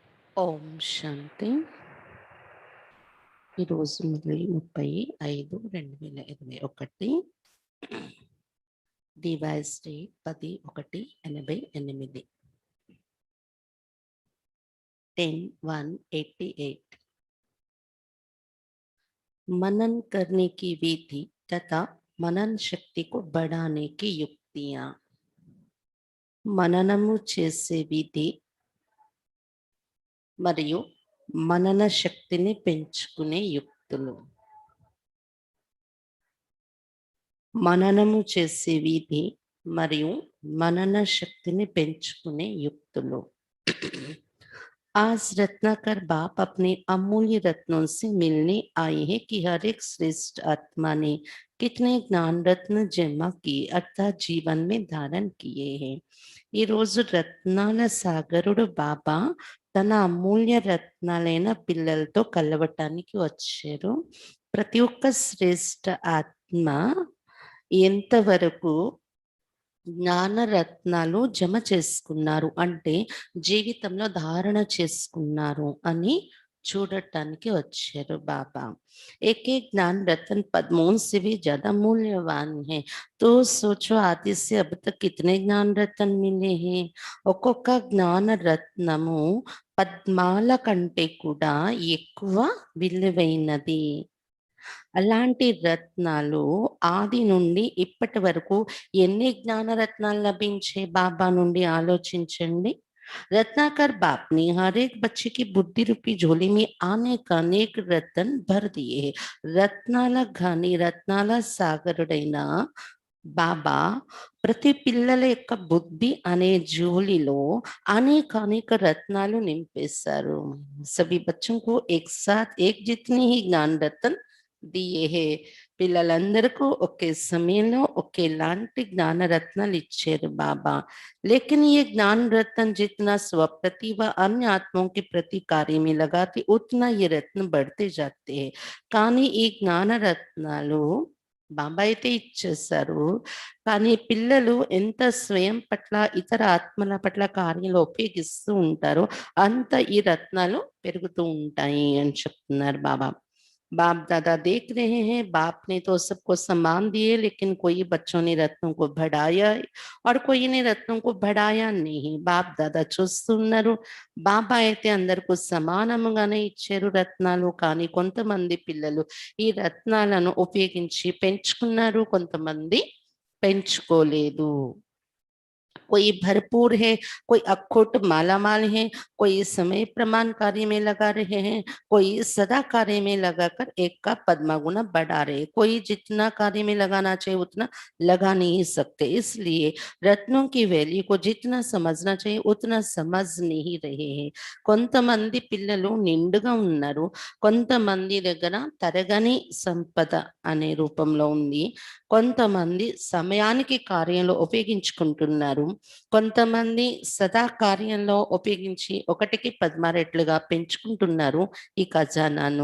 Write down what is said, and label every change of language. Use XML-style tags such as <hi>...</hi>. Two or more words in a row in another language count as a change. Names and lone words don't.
<te>ఓం శాంతి. ఈరోజు 30/5/2021</te> <en>device date</en> <te>10/1/88 10/1/88।</te> <hi>मनन करने की विधि तथा मनन शक्ति को बढ़ाने की युक्तियां।</hi> <te>మననము చేసే విధి మరియు మనన శక్తిని పెంచుకునే యుక్తులు. మననము చేసే విధి మరియు మనన శక్తిని పెంచుకునే యుక్తులు।</te> <hi>आज रत्नाकर बाप अपने अमूल्य रत्नों से मिलने आए हैं कि हर एक श्रेष्ठ आत्मा ने कितने ज्ञान रत्न जमा किए अर्थात जीवन में धारण किए हैं।</hi> <te>ఈ రోజు రత్నాల సాగరుడు బాబా తన అమూల్య రత్నాలైన పిల్లలతో కలవటానికి వచ్చారు। ప్రతి ఒక్క శ్రేష్ఠ ఆత్మ ఎంతవరకు జ్ఞాన రత్నాలు జమ చేసుకున్నారు అంటే జీవితంలో ధారణ చేసుకున్నారు అని చూడటానికి వచ్చారు బాబా।</te> <hi>एक एक ज्ञान रत्न पद्मों से भी ज्यादा मूल्यवान है। तो सोचो आदि से अब तक कितने ज्ञान रत्न मिले हैं।</hi> <te>ఒక్కొక్క జ్ఞాన రత్నము పద్మాల కంటే కూడా ఎక్కువ విలువైనది। అలాంటి రత్నాలు ఆది నుండి ఇప్పటి వరకు ఎన్ని జ్ఞాన రత్నాలు లభించే బాబా నుండి ఆలోచించండి।</te> <hi>रत्नाकर बाप ने हर एक बच्चे की बुद्धि रूपी झोली में आने का अनेक रत्न भर दिए हैं।</hi> <te>రత్నాల ఘని రత్నాల సాగరుడైన బాబా ప్రతి పిల్లల యొక్క బుద్ధి అనే జోలిలో అనేక రత్నాలు నింపేశారు।</te> <hi>सभी बच्चों को एक साथ एक जितनी ही ज्ञान रत्न दिए है।</hi> <te>పిల్లలందరికీ ఒకే సమయంలో ఒకేలాంటి జ్ఞాన రత్నాలు ఇచ్చారు బాబా।</te> <hi>लेकिन ये ज्ञान रत्न जितना स्वप्रति व अन्य आत्माओं के प्रति कार्य में लगाते उतना ये रत्न बढ़ते जाते हैं।</hi> <te>కానీ ఈ జ్ఞాన రత్నాలు బాబా అయితే ఇచ్చేశారు, కానీ పిల్లలు ఎంత స్వయం పట్ల ఇతర ఆత్మల పట్ల కార్యాలు ఉపయోగిస్తూ ఉంటారో అంత ఈ రత్నాలు పెరుగుతూ ఉంటాయి అని చెప్తున్నారు బాబా।</te> <hi>बाप दादा देख रहे हैं, बाप ने तो सबको सम्मान दिए लेकिन कोई बच्चों ने रत्नों को बढ़ाया और कोई ने रत्नों को बढ़ाया नहीं। बाप दादा</hi> <te>చూస్తున్నారు, బాబా అయితే అందరికీ సమానముగానే ఇచ్చారు రత్నాలు, కానీ కొంతమంది పిల్లలు ఈ రత్నాలను ఉపయోగించి పెంచుకున్నారు, కొంతమంది పెంచుకోలేదు।</te> <hi>कोई भरपूर है, कोई अखोट मालामाल है, कोई समय प्रमाण कार्य में लगा रहे हैं, कोई सदा कार्य में लगाकर एक का पद्मा गुना बढ़ा रहे। कोई जितना कार्य में लगाना चाहिए उतना लगा नहीं सकते, इसलिए रत्नों की वैल्यू को जितना समझना चाहिए उतना समझ नहीं रहे हैं।</hi> <te>కొంతమంది పిల్లలు నిండుగా ఉన్నారు, కొంతమంది దగ్గర తరగని సంపద అనే రూపంలో ఉంది, కొంతమంది సమయానికి కార్యంలో ఉపయోగించుకుంటున్నారు, కొంతమంది సదా కార్యంలో ఉపయోగించి ఒకటికి 10 రెట్లుగా పెంచుకుంటున్నారు ఈ ఖజానాను।</te>